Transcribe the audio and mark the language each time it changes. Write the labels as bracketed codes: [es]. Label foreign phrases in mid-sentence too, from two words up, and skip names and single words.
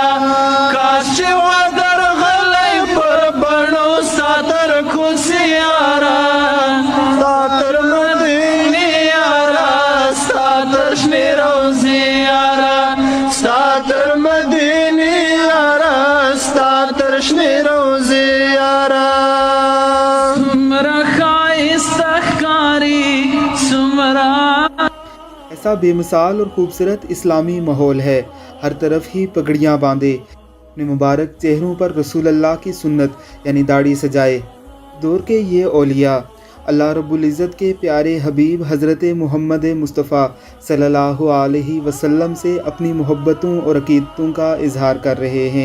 [ps] کاش چې وای درغلی پر بڼو ستا تر کوڅې یاره، ستا تر مدینې یاره، ستا تر شنې روضې یاره، ستا تر مدینې یاره، ستا تر شنې روضې یاره. څومره ښایسته ښکاري، څومره [ur] ایسا بے مثال اور خوبصورت اسلامی ماحول ہے. ہر طرف ہی پگڑیاں باندھے اپنے مبارک چہروں پر رسول اللہ کی سنت یعنی داڑھی سجائے. دور کے یہ اولیاء اللہ رب العزت کے پیارے حبیب حضرت محمد مصطفیٰ [ar] صلی اللہ علیہ وسلم [ur] سے اپنی محبتوں اور عقیدتوں کا اظہار کر رہے ہیں.